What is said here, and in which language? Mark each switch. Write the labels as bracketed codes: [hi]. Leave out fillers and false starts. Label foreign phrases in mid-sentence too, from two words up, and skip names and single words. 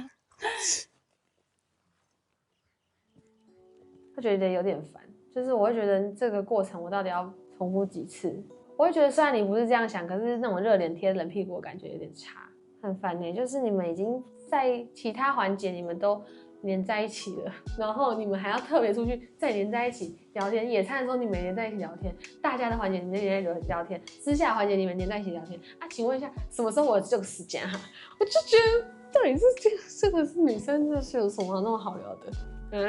[zh] 他覺得有點煩，就是我會覺得這個過程我到底要重複幾次？我會覺得雖然你不是這樣想，可是那種熱臉貼冷屁股的感覺有點差，很煩欸。就是你們已經在其他環節你們都黏在一起了，然後你們還要特別出去再黏在一起聊天，野餐的時候你們黏在一起聊天，大家的環節你們黏在一起聊天，私下環節你们黏在一起聊天啊？請問一下，什麼時候我有這個時間啊？我就覺得到底是這個是女生，這是有什麼那麼好聊的？